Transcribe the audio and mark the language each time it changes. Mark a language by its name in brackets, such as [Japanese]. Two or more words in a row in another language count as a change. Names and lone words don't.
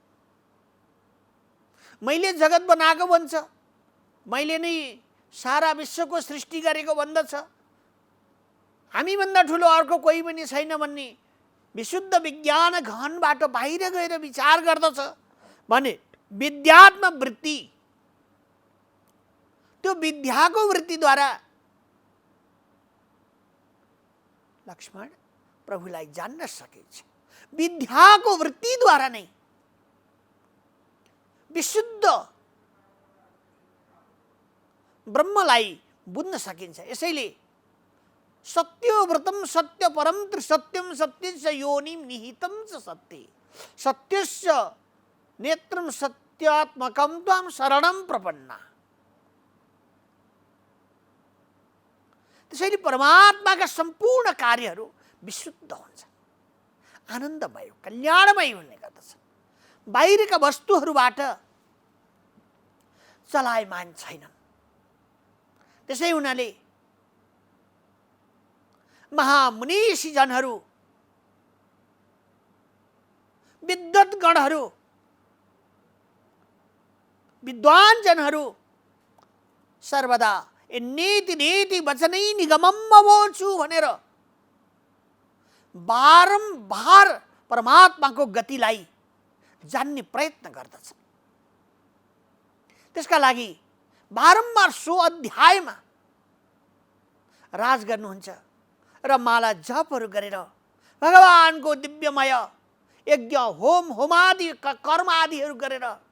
[Nepali] मैले जगत बनाएको भन्छ, मैले नै सारा विश्वको सृष्टि गरेको भन्दछ, हामीभन्दा ठुलो अर्को कोही पनि छैन भन्ने विशुद्ध विज्ञान घनबाट बाहिर गएर विचार गर्दछ भने विद्यात्म वृत्ति, त्यो विद्याको वृत्तिद्वारा लक्ष्मण प्रभुलाई जान्न सकिन्छ। विद्याको वृत्तिद्वारा नै विशुद्ध ब्रह्मलाई बुझ्न सकिन्छ। [Sanskrit] यसैले सत्यव्रतम सत्य परम त्रिसत्यम सत्यस्य योनिम निहितम च सत्ये सत्यस्य नेत्रम सत्यात्मकम त्वाम शरणम प्रपन्ना। [Nepali] त्यसैले परमात्माका सम्पूर्ण कार्यहरू विशुद्ध हुन्छ, आनन्दमय कल्याणमय हुने गर्दछ। बाहिरका वस्तुहरूबाट चलायमान छैनन्। त्यसै हुनाले महामुनीषी जनहरू, विद्वद्गणहरू, विद्वान जनहरू सर्वदा [Sanskrit] नेति नेति वचनै निगमम अवोचु [Nepali] भनेर बारम्बार परमात्माको गतिलाई जान्ने प्रयत्न गर्दछ। त्यसका लागि बारम्बार सो अध्यायमा राज गर्नुहुन्छ र माला जपहरू गरेर भगवानको दिव्यमय यज्ञ होम होमादि कर्म आदिहरू गरेर